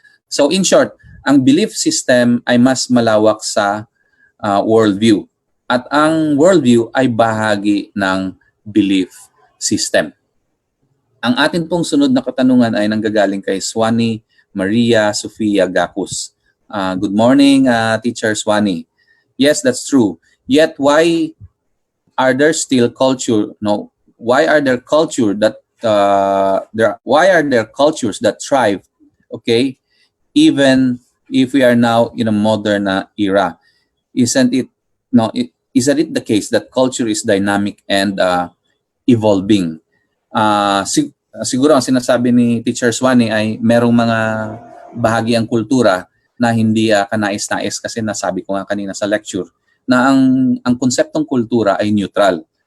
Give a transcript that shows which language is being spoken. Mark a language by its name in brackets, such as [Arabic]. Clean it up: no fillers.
[Filipino] So in short, ang belief system ay mas malawak sa worldview. At ang worldview ay bahagi ng belief system. Ang atin pong sunod na katanungan ay nanggagaling kay Swani Maria Sofia Gacus. [English] Good morning, Teacher Swani. Yes, that's true. Yet why are there still culture? No, why are there culture that why are there cultures that thrive? Okay, even if we are now in a modern era, isn't it the case that culture is dynamic and evolving? [Filipino] Siguro ang sinasabi ni Teacher Swani ay merong mga bahagi ang kultura na hindi kanais-nais kasi nasabi ko nga kanina sa lecture na ang konseptong kultura ay neutral.